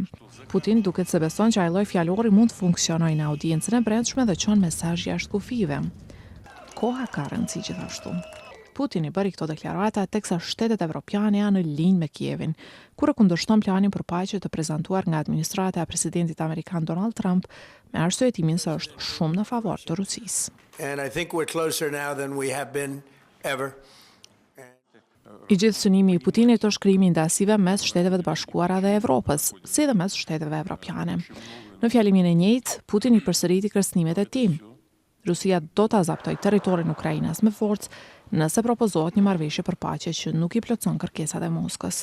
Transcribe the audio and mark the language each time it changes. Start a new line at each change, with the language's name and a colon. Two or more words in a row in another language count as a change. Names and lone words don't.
Albanian: Putin duket se beson që ai lloj fjalori mund të funksionojë në audiencën e brendshme dhe çon mesazh jashtë kufive. Koha ka rëndësi gjithashtu. Putin I bëri këto deklarata teksa shtetet evropiane janë në linjë me Kievin, kur e kundërshton planin për paqe të prezantuar nga administrata e presidentit amerikan Donald Trump, me arsyetimin se është shumë në favor të Rusisë.
English: And I think we're closer now than we have been ever.
Albanian: I gjithë synimi I Putinit është krijimi I ndasive mes Shteteve të Bashkuara dhe Evropës, si dhe mes shteteve evropiane. Në fjalimin e njëjtë, Putin I përsëriti kërcënimet e tij. Rusia do ta zaptoj territorin Ukrainës me forcë nëse propozohet një marrëveshje për paqe që nuk I plotson kërkesat e Moskës.